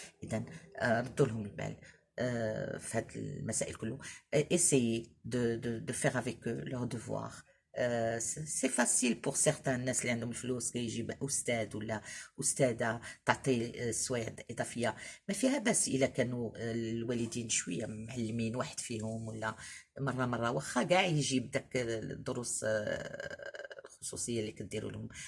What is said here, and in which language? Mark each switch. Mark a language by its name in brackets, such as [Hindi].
[Arabic] اذا ردوا لهم البال في هاد المسائل كله. [French] essayez de faire avec eux leur devoir. سي فاسيل بور سيغتان [Arabic] الناس اللي عندهم الفلوس كيجيب استاذ ولا استاذه تعطي سوايع اضافيه، ما فيها باس الا كانوا الوالدين شويه معلمين واحد فيهم، ولا مره واخا كاع يجيب داك الدروس الخصوصيه اللي كديروا لهم.